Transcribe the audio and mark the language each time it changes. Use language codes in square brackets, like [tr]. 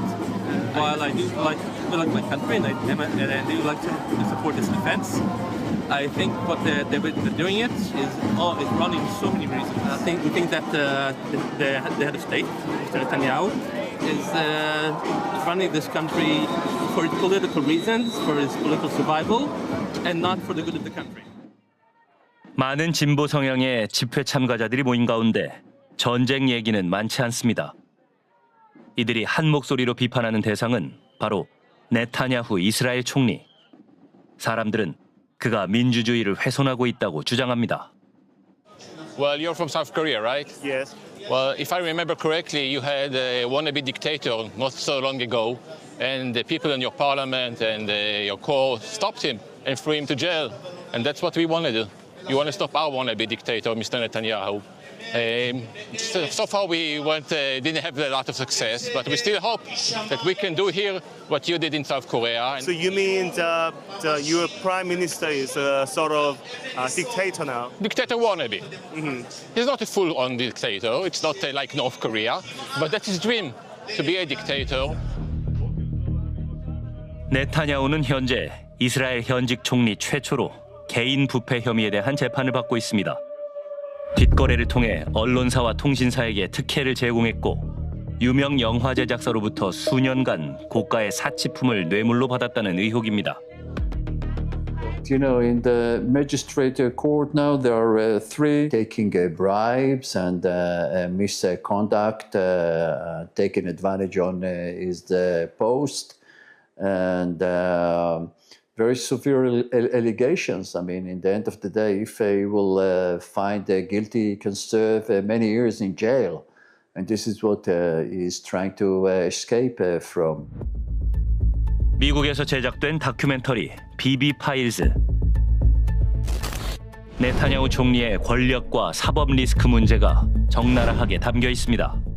[en] While I do like my country and I do like to support its defense, I think what they're doing is running so many reasons. We think that the head of state, Mr. Netanyahu, is running this country for its political reasons, for his political survival, and not for the good of the country. [ko] 많은 진보 성향의 집회 참가자들이 모인 가운데 전쟁 얘기는 많지 않습니다. 이들이 한 목소리로 비판하는 대상은 바로 네타냐후 이스라엘 총리. 사람들은 그가 민주주의를 훼손하고 있다고 주장합니다. [en] Well, you're from South Korea, right? Yes. Well, if I remember correctly, you had a wannabe dictator not so long ago, and the people in your parliament and your court stopped him and threw him to jail. And that's what we want to do. You want to stop our wannabe dictator, Mr. Netanyahu. So far we didn't have a lot of success, but we still hope that we can do here what you did in South Korea. So you mean your prime minister is a sort of dictator now? Dictator wannabe. Mm-hmm. He's not a full-on dictator. It's not like North Korea, but that's his dream, to be a dictator. [ko] 네타냐후는 현재 이스라엘 현직 총리 최초로 개인 부패 혐의에 대한 재판을 받고 있습니다. 뒷거래를 통해 언론사와 통신사에게 특혜를 제공했고 유명 영화 제작사로부터 수년간 고가의 사치품을 뇌물로 받았다는 의혹입니다. [en] You know, in the magistrate court now, there are three taking bribes and misconduct, taking advantage on his post, and very severe allegations. I mean, in the end of the day, if he will find guilty, he can serve many years in jail. And this is what he's trying to escape from. [ko] 미국에서 제작된 다큐멘터리 비비 파일즈. 네타냐후 총리의 권력과 사법 리스크 문제가 적나라하게 담겨 있습니다.